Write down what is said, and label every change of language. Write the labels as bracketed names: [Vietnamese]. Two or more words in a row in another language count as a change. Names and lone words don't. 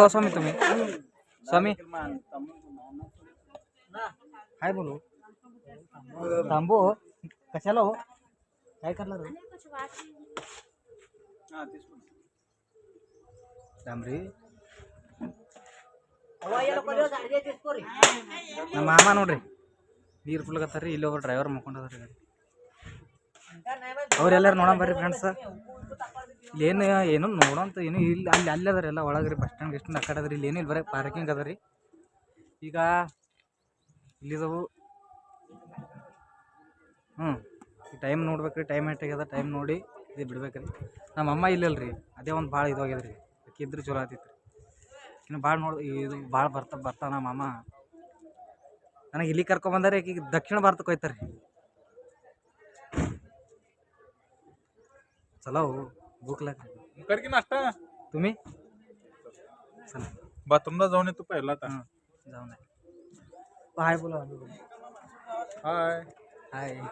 [Marathi] स्वामी तुम्ही स्वामी हाय बोलो. थांबो कशाला हो, काय करणार थांबरी. [Kannada] ನಮ್ಮ ಮಾಮ ನೋಡ್ರಿ ನೀರು ಫುಲ್ಗತ್ತಾರ್ರಿ. ಇಲ್ಲಿ ಒಬ್ಬರು ಡ್ರೈವರ್ ಮಕ್ಕೊಂಡದ್ರಿ ಗಾಡಿ. ಅವ್ರೆಲ್ಲಾರು ನೋಡೋಣ ಬರ್ರಿ ಫ್ರೆಂಡ್ಸ್. ಇಲ್ಲಿ ಏನು ನೋಡೋಂತ ಏನು ಇಲ್ಲಿ ಅಲ್ಲಿ ಅದಾರ ಎಲ್ಲ ಒಳಗ್ರಿ. [English] bus stand [Kannada] ಗಿಸ್ಟ್ಯಾಂಡ್ ಆ ಕಡೆ ಅದ್ರಿ. ಇಲ್ಲಿ ಏನಿಲ್ಲ ಬರೀ ಪಾರ್ಕಿಂಗ್ ಅದ ರೀ. ಈಗ ಇಲ್ಲಿದವು ಟೈಮ್ ನೋಡ್ಬೇಕ್ರಿ. ಟೈಮ್ ಎಷ್ಟಾಗ್ಯದ ಟೈಮ್ ನೋಡಿ ಇದು ಬಿಡ್ಬೇಕ್ರಿ. ನಮ್ಮ ಅಮ್ಮ ಇಲ್ಲಲ್ರಿ, ಅದೇ ಒಂದು ಭಾಳ ಇದಾಗ್ಯದ್ರಿ. ಇದ್ರೆ ಚಲೋ ಆತಿತ್ತು. ಇನ್ನು ಭಾಳ ಇದು ಭಾಳ ಬರ್ತಾವ ನಮ್ಮ ಮಾಮ. ನನಗೆ ಇಲ್ಲಿ ಕರ್ಕೊಂಬಂದಾರೆ. ಈಗ ದಕ್ಷಿಣ ಭಾರತಕ್ಕೆ ಹೋಯ್ತಾರೆ ರೀ. [Marathi] चला हो भूक लागली. कर की नाश्ता तुम्ही चला बाथरूमला जाऊन येतो पहिला आता. जाऊन हाय बोला. हाय हाय.